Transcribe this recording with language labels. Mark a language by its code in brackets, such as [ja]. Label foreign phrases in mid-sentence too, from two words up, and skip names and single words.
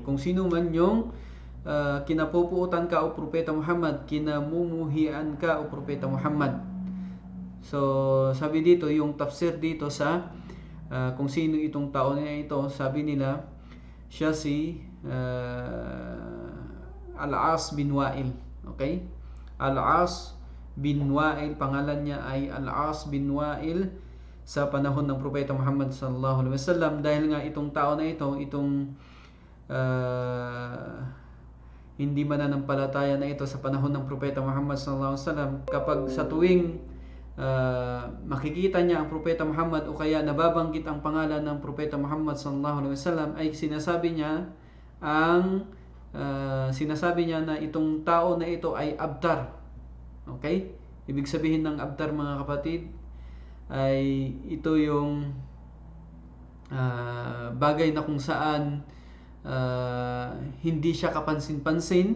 [tl] Kung sino man yung kinapupuutan ka, O Propeta Muhammad, kinamumuhian ka, O Propeta Muhammad. So sabi dito, yung tafsir dito sa kung sino itong tao na ito, sabi nila siya si Al-As bin Wa'il. Okay? Al-As bin Wa'il, pangalan niya ay Al-As bin Wa'il sa panahon ng Propeta Muhammad [ar] صلى الله عليه وسلم. [tl] Dahil nga itong tao na ito, itong hindi mananampalataya na ito sa panahon ng Propeta Muhammad [ar] صلى الله عليه وسلم, [tl] kapag sa tuwing makikita niya ang Propeta Muhammad o kaya nababanggit ang pangalan ng Propeta Muhammad [ar] صلى الله عليه وسلم, [tl] ay sinasabi niya na itong tao na ito ay abtar. Okay? Ibig sabihin ng abtar, mga kapatid, ay ito yung bagay na kung saan hindi siya kapansin-pansin.